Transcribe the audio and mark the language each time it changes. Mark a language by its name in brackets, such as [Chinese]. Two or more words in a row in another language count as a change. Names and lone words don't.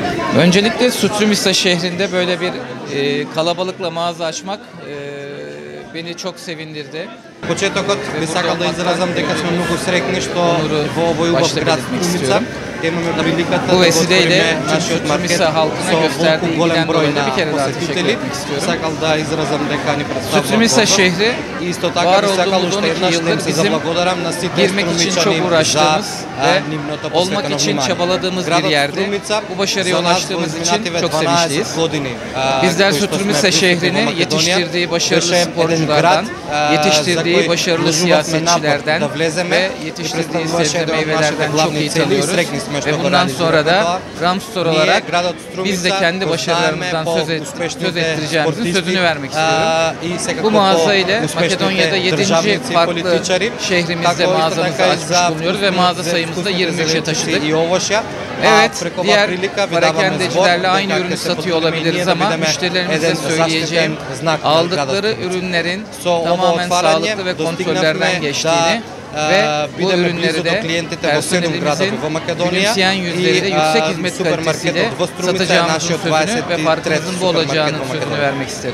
[Turkish] Öncelikle Sutrimisa şehrinde böyle bir kalabalıkla mağaza açmak beni çok sevindirdi. [Macedonian] Почетокот би сакал да изразам дека сме многу среќни што во овој убав град Струмица имаме приликата [Turkish] Bu [Macedonian] да [Turkish] vesileyle [Macedonian] отвориме нашиот маркет [Turkish] Sutrimisa halkına [Macedonian] со [Turkish] gösterdiği [Macedonian] голем [Turkish] ilgiden [Macedonian] број [Turkish] dolayı da [Macedonian] на [Turkish] bir kere daha teşekkür [Macedonian] посетители. [Turkish] etmek istiyorum. [Macedonian] Сакал да изразам дека ни представува [Turkish] Sutrimisa şehri [Macedonian] исто така [Turkish] var [Macedonian] би сакал [Turkish] olduğumuz [Macedonian] уште 12 еднаш да им [Turkish] yıldır [Macedonian] се [Turkish] bizim [Macedonian] заблагодарам на сите [Turkish] girmek için çok [Macedonian] струмичани [Turkish] uğraştığımız ve [Macedonian] нивното [Turkish] olmak [Macedonian] посветено [Turkish] için [Macedonian] внимание. [Turkish] çabaladığımız bir [Macedonian] Градот [Turkish] yerde [Macedonian] Струмица [Turkish] bu başarıya [Macedonian] за нас во [Turkish] ulaştığımız için [Macedonian] изминативе [Turkish] çok [Macedonian] 12 [Turkish] sevinçliyiz. [Macedonian] години [Turkish] Bizler [Macedonian] кои што сме [Turkish] Sutrimisa [Macedonian] присутни во [Turkish] şehrini [Macedonian] Македонија, [Turkish] yetiştirdiği başarılı [Macedonian] беше [Turkish] sporculardan, [Macedonian] еден град [Turkish] yetiştirdiği başarılı siyasetçilerden [Macedonian] да влеземе [Turkish] ve [Macedonian] и [Turkish] yetiştirdiği [Macedonian] представуваше [Turkish] sebze [Macedonian] еден од [Turkish] meyvelerden [Macedonian] нашите [Turkish] çok iyi [Macedonian] главни цели и [Turkish] tanıyoruz. [Macedonian] среќни сме [Turkish] Ve [Macedonian] што го [Turkish] bundan sonra [Macedonian] реализираме [Turkish] da [Macedonian] тоа. [Turkish] Ramstor [Macedonian] Ние [Turkish] olarak [Macedonian] градот [Turkish] biz de [Macedonian] Струмица [Turkish] kendi başarılarımızdan söz ettireceğimizin sözünü vermek istiyorum. Bu mağaza ile Makedonya'da 7. farklı şehrimizde mağazamızı açmış bulunuyoruz ve mağaza sayımızı da 23'e taşıdık. Evet, diğer parakendecilerle aynı ürünü satıyor olabiliriz ama müşterilerimize söyleyeceğim aldıkları ürünlerin tamamen sağlıklı ve kontrollerden geçtiğini ve bu ürünleri de personelimizin gülümseyen yüzleriyle yüksek hizmet kalitesiyle satacağımızın sözünü ve farkımızın bu olacağının sözünü vermek isterim.